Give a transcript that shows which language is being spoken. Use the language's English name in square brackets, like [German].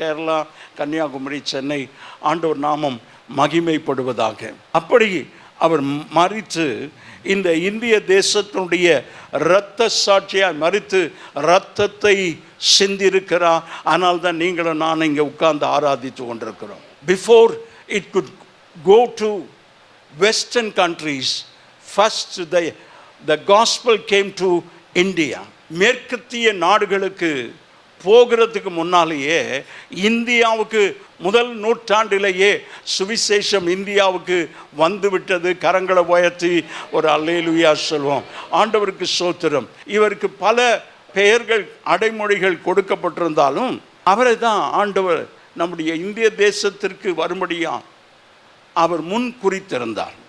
[Tamil] கேரளா, கன்னியாகுமரி, சென்னை. ஆண்டவர் நாமம் மகிமைப்படுவதாக. அப்படி அவர் மரித்து இந்த இந்திய தேசத்தினுடைய இரத்த சாட்சியாக மரித்து இரத்தத்தை சிந்திருக்கிறார். ஆனால் தான் நீங்களும் நான் இங்கே உட்கார்ந்து ஆராதித்து கொண்டிருக்கிறோம். [English] Before it could go to western countries, first the gospel came to India. [Tamil] மேற்கத்திய நாடுகளுக்கு போகிறதுக்கு முன்னாலேயே இந்தியாவுக்கு முதல் நூற்றாண்டிலேயே சுவிசேஷம் இந்தியாவுக்கு வந்துவிட்டது. கரங்களை உயர்த்தி ஒரு அல்லேலூயா சொல்வோம். ஆண்டவருக்கு ஸ்தோத்திரம். இவருக்கு பல பெயர்கள் அடைமொழிகள் கொடுக்கப்பட்டிருந்தாலும் அவரை தான் ஆண்டவர் நம்முடைய இந்திய தேசத்திற்கு வரும்படியா அவர் முன் குறித்திருந்தார்.